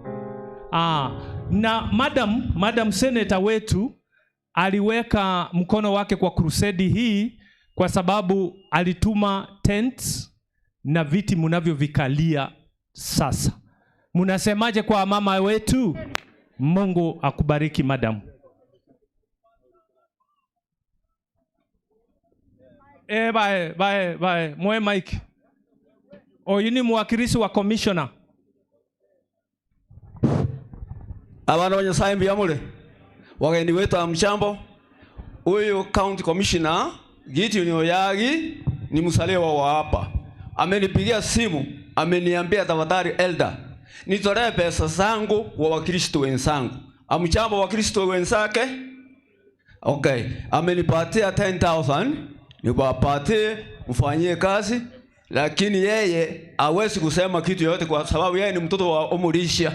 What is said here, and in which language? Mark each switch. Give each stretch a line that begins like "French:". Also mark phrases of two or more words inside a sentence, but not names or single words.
Swahili: Na Madam Senator wetu aliweka mkono wake kwa crusade hii kwa sababu alituma tents na viti mnavyovikalia sasa. Mnasemaje kwa mama wetu? Mungu akubariki madam. Bye. Mwe Mike. Yuni mwakilishi wa commissioner.
Luyia: Abana banyasaye mbiyamule.
Swahili: Wageni wetu amchambo. Huyu
English: county commissioner
Swahili: Giti ni msalewa wa hapa. Amenipigia simu, ameniambia tafadhali elder, nitolee pesa zangu kwa Wakristo wenzangu. Amjambo Wakristo wenzake? Okay, amenipatia 10,000, niwapatie mfanyie kazi, lakini yeye hawezi kusema kitu yote kwa sababu yeye ni mtoto wa Omulisha.